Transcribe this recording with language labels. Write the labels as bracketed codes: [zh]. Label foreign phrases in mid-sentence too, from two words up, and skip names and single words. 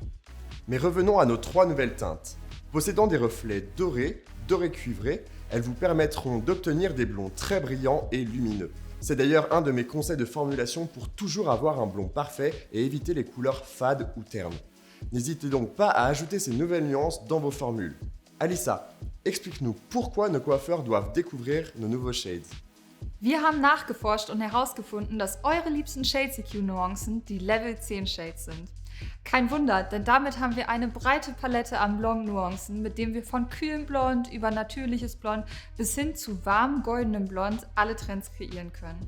[fr] Mais revenons à nos trois nouvelles teintes. Possédant des reflets dorés, dorés cuivrés, elles vous permettront d'obtenir des blonds très brillants et lumineux. C'est d'ailleurs un de mes conseils de formulation pour toujours avoir un blond parfait et éviter les couleurs fades ou ternes. N'hésitez donc pas à ajouter ces nouvelles nuances dans vos formules. Alissa, explique-nous pourquoi nos coiffeurs doivent découvrir nos nouveaux shades. [de] Wir haben nachgeforscht und herausgefunden, dass eure liebsten Shades EQ Nuancen die Level 10 Shades sind. Kein Wunder, denn damit haben wir eine breite Palette an Blond-Nuancen, mit dem wir von kühlem Blond über natürliches Blond bis hin zu warmem goldenem Blond alle Trends kreieren können.